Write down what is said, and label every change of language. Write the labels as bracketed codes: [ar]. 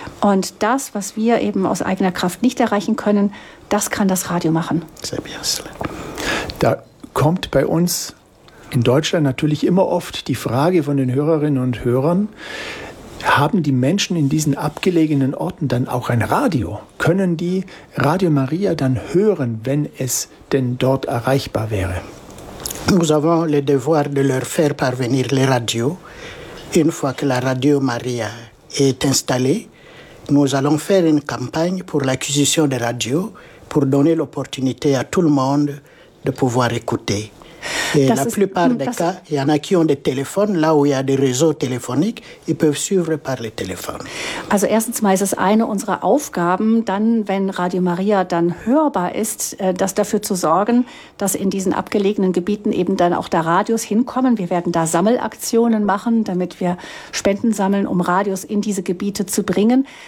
[de] Und das, was wir eben aus eigener Kraft nicht erreichen können, das kann das Radio machen. [fr] C'est bien cela. [de] Da kommt bei uns in Deutschland natürlich immer oft die Frage von den Hörerinnen und Hörern, haben die Menschen in diesen abgelegenen Orten dann auch ein Radio? Können die Radio Maria dann hören, wenn es denn dort erreichbar wäre? [fr] Nous avons le devoir de leur faire parvenir les radios. Une fois que la Radio Maria est installée, nous allons faire une campagne pour l'acquisition des radios, pour donner l'opportunité à tout le monde de pouvoir écouter. Et la plupart des cas, il y en a qui ont des téléphones, là où il y a des réseaux téléphoniques, ils peuvent suivre par le téléphone. [de] Also erstens mal ist es eine unserer Aufgaben, dann, wenn Radio Maria dann hörbar ist, das dafür zu sorgen, dass in diesen abgelegenen Gebieten eben dann auch da Radios hinkommen. Wir werden da Sammelaktionen machen, damit wir Spenden sammeln, um Radios in diese Gebiete zu bringen.